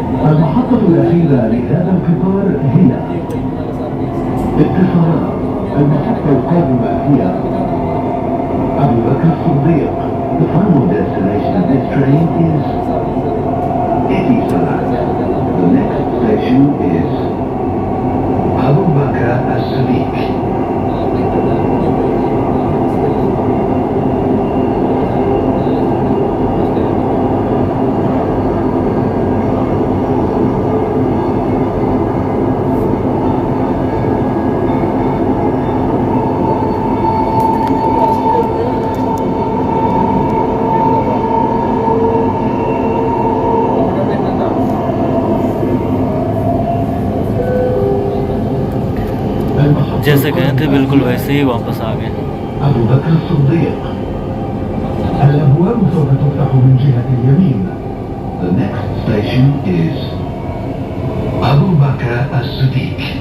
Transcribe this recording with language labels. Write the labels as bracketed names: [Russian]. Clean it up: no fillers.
[Arabic] المحطة الأخيرة لهذا القطار هي اتصالات. المحطة القادمة هي أبو بكر الصديق. [English] The final destination of this train is Etisalat. The next station is Abu Bakr as-Siddiq. [Hindi] जैसे गए थे बिल्कुल वैसे ही वापस आ गए। [Arabic] أبو بكر الصديق. الأبواب سوف تفتح من جهة اليمين. [English] The next station is Abu Bakr as-Siddiq.